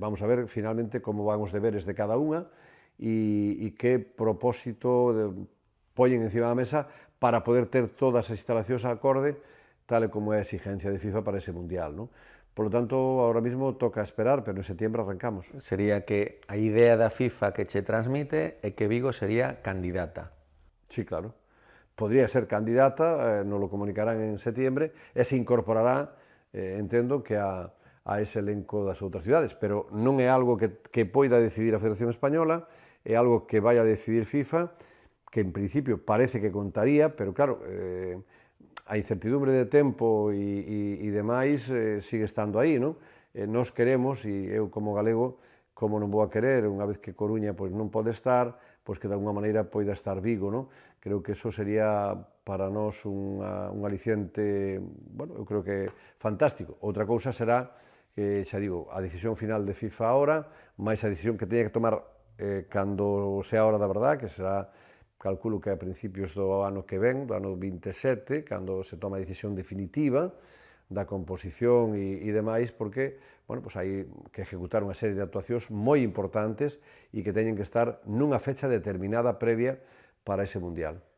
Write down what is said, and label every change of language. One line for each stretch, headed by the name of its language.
Galician: Vamos a ver finalmente como van os deberes de cada unha e que propósito poñen encima da mesa para poder ter todas as instalacións acorde, tal e como é a exigencia de FIFA para ese Mundial, non?
Spanish: Por lo tanto, ahora mismo toca esperar, pero en septiembre arrancamos.
Galician: Sería que a idea da FIFA que che transmite é que Vigo sería candidata. Sí, claro.
Spanish: Podría ser candidata, nos lo comunicarán en septiembre,
Galician: e se incorporará, entendo, que a ese elenco das outras cidades, pero non é algo que poida decidir a Federación Española, é algo que vai a decidir FIFA, que en principio parece que contaría, pero claro, a incertidumbre de tempo e demais sigue estando aí, non? Nós queremos, e eu como galego, como non vou a querer, unha vez que Coruña pois non pode estar, pois que de alguma maneira poida estar Vigo, non? Creo que eso sería para nós un aliciente, bueno, eu creo que fantástico. Outra cousa será que, xa digo, a decisión final de FIFA ahora, máis a decisión que teña que tomar cando sea a hora da verdad, que será, calculo que a principios do ano que ven, do ano 27, cando se toma a decisión definitiva da composición e demais, porque, bueno, pues hai que ejecutar unha serie de actuacións moi importantes e que teñen que estar nunha fecha determinada previa para ese Mundial.